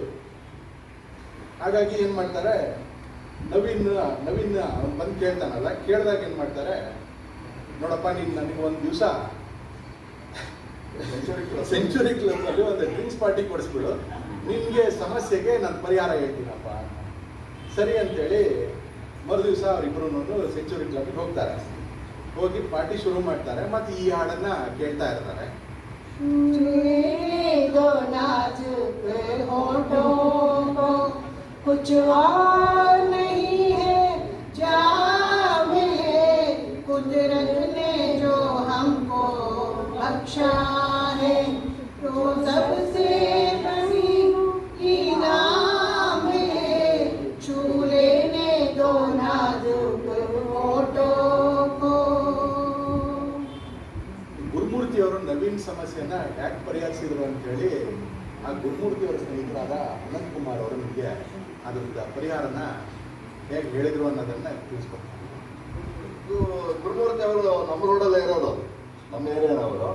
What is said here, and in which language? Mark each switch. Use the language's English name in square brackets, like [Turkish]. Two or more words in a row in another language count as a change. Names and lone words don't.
[Kannada] ಹಾಗಾಗಿ ಏನು ಮಾಡ್ತಾರೆ, ನವೀನ್ ಅವ್ನು ಬಂದು ಕೇಳ್ತಾನಲ್ಲ, ಕೇಳಿದಾಗ ಏನು ಮಾಡ್ತಾರೆ, ನೋಡಪ್ಪ ನೀನು ನನಗೆ ಒಂದು ದಿವಸ ಸೆಂಚುರಿ ಕ್ಲಬ್ಬಲ್ಲಿ ಒಂದು ಡ್ರಿಂಕ್ಸ್ ಪಾರ್ಟಿ ಕೊಡಿಸ್ಬಿಡು, ನಿಮಗೆ ಸಮಸ್ಯೆಗೆ ನಾನು ಪರಿಹಾರ ಹೇಳ್ತೀನಪ್ಪ. ಸರಿ ಅಂತೇಳಿ ಮರುದಿವಸ ಅವರಿಬ್ಬರು ಸೆಂಚುರಿ ಕ್ಲಬ್ಗೆ ಹೋಗ್ತಾರೆ. ಹೋಗಿ ಪಾರ್ಟಿ ಶುರು ಮಾಡ್ತಾರೆ. ಮತ್ತು ಈ ಹಾಡನ್ನು ಕೇಳ್ತಾ ಇರ್ತಾರೆ. [Hindi] कुछ और नहीं है जाम है कुदरत ने जो हमको बख्शा है, तो सबसे बड़ी इनाम है, छू लेने दो नाजुक होठों को. [Kannada] ಗುರುಮೂರ್ತಿ ಅವರು ನವೀನ್ ಡ್ರಿಂಕ್ ಸಮಸ್ಯೆನ ಯಾಕೆ ಪರಿಹರಿಸಿದ್ರು ಅಂತೇಳಿ ಆ ಗುರುಮೂರ್ತಿ ಅವರ ಸ್ನೇಹಿತರಾದ ಅನಂತ್ ಕುಮಾರ್ ಅವರು ನಿಮಗೆ ಅದ್ರದ್ದು ಪರಿಹಾರನ ಹೇಗೆ ಹೇಳಿದ್ರು ಅನ್ನೋದನ್ನ ತಿಳಿಸ್ಕೊಡ್ತಾರೆ. ಇದು ಗುರುಮೂರ್ತಿ ಅವರು ನಮ್ಮ ರೋಡಲ್ಲೇ ಇರೋದು, ನಮ್ಮ ಏರಿಯಾನವರು.